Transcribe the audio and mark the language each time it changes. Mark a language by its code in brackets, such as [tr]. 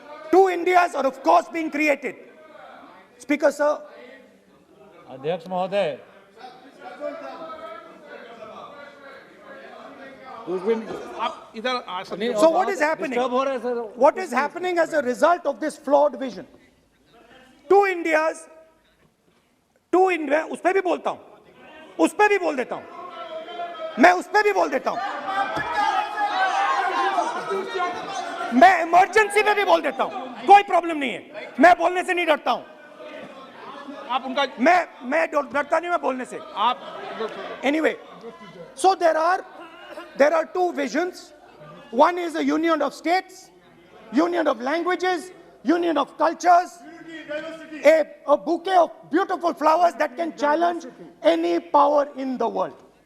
[en] Two Indias are of course being created. Speaker, sir. [hi] अध्यक्ष महोदय, आप इधर आ सकते [en] So what is happening? What is happening as a result of this flawed vision? Two Indias, [hi] उस पे भी बोलता हूं, उस पे भी बोल देता हूं, मैं उस पे भी बोल देता हूं, मैं इमरजेंसी में भी बोल देता हूं, कोई प्रॉब्लम नहीं है, मैं बोलने से नहीं डरता हूं, आप उनका मैं डरता नहीं मैं बोलने से. आप [en] Anyway, so there are two visions. One is a union of states, union of languages, union of cultures, a bouquet of beautiful flowers that can challenge any power in the world.